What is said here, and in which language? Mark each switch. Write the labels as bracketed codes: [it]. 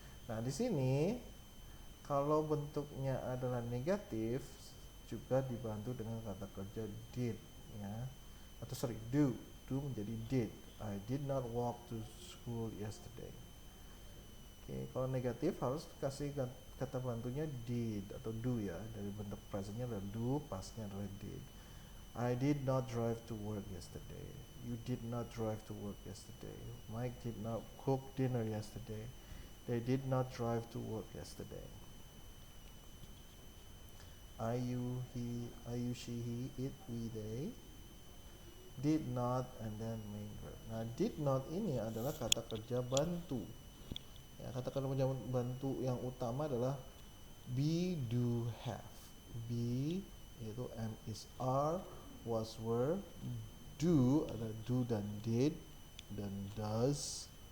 [id] Nah, di sini kalau bentuknya adalah negatif juga dibantu dengan kata kerja did, ya. atau sorry, do menjadi did. [en] I did not walk to school yesterday. [id] Oke, kalau negatif harus kasih kata bantunya did atau do ya. Dari bentuk presentnya adalah do, pastnya adalah did. [en] I did not drive to work yesterday. You did not drive to work yesterday. Mike did not cook dinner yesterday. They did not drive to work yesterday. I, you, he, she, he, it, we, they. Did not and then main verb. [id] Nah, did not ini adalah kata kerja bantu. Ya, kata kerja bantu yang utama adalah be, do, have. Be yaitu am, is, are, was, were. Do adalah do dan did dan does.